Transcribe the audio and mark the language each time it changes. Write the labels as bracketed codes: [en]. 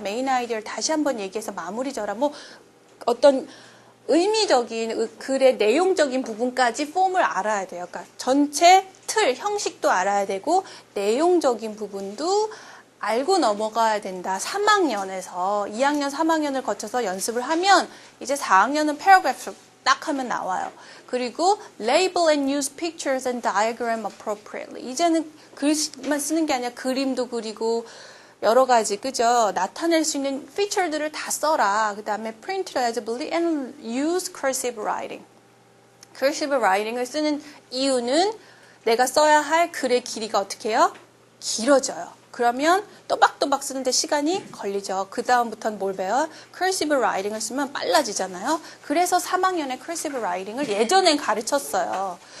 [ko] 메인 아이디어를 다시 한번 얘기해서 마무리 져라. 뭐 어떤 의미적인 글의 내용적인 부분까지 폼을 알아야 돼요. 그러니까 전체 틀, 형식도 알아야 되고 내용적인 부분도 알고 넘어가야 된다. 3학년에서 2학년, 3학년을 거쳐서 연습을 하면 이제 4학년은 paragraph 딱 하면 나와요. 그리고 [en] label and use pictures and diagram appropriately. [ko] 이제는 글만 쓰는 게 아니라 그림도 그리고 여러 가지, 그죠? 나타낼 수 있는 피처들을 다 써라. 그 다음에 [en] print legibly and use cursive writing. [ko] cursive writing을 쓰는 이유는 내가 써야 할 글의 길이가 어떻게 해요? 길어져요. 그러면 또박또박 쓰는데 시간이 걸리죠. 그 다음부터는 뭘 배워요? cursive writing을 쓰면 빨라지잖아요. 그래서 3학년에 cursive writing을 예전엔 가르쳤어요.